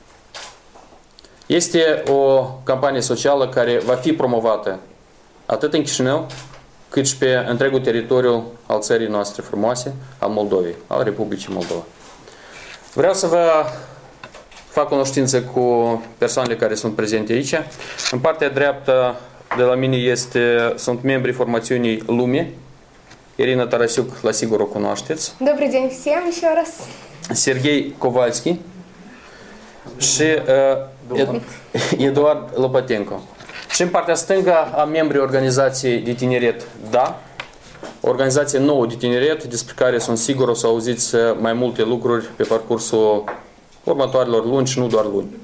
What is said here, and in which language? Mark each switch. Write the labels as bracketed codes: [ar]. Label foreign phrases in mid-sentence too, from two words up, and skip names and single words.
[ro] Este o campanie socială care va fi promovată atât în Chișinău, cât și pe întregul teritoriu al țării noastre frumoase, al Moldovei, al Republicii Moldova. Vreau să vă fac cunoștință cu persoanele care sunt prezente aici. În partea dreaptă de la mine sunt membrii formațiunii Lume. Irina Tarasiuc, la sigur o cunoașteți. [ru] Добрый день всем еще раз. [ro] Serghei Kovalski și Eduard Lopatenko. Și în partea stângă am membrii organizației de tineret DA, o organizație nouă de tineret despre care sunt sigur o să auziți mai multe lucruri pe parcursul următoarelor luni și nu doar luni.